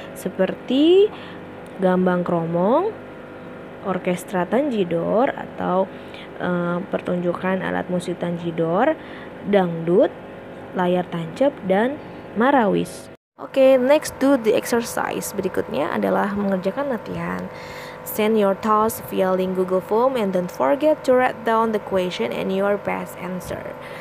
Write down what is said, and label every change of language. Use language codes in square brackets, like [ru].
[id] Seperti gambang kromong, orkestra tanjidor atau pertunjukan alat musik tanjidor, dangdut, layar tancap, dan marawis. [en] Oke, next do the exercise. [id] Berikutnya adalah mengerjakan latihan. [en] Send your task via link Google Form and don't forget to write down the question and your best answer.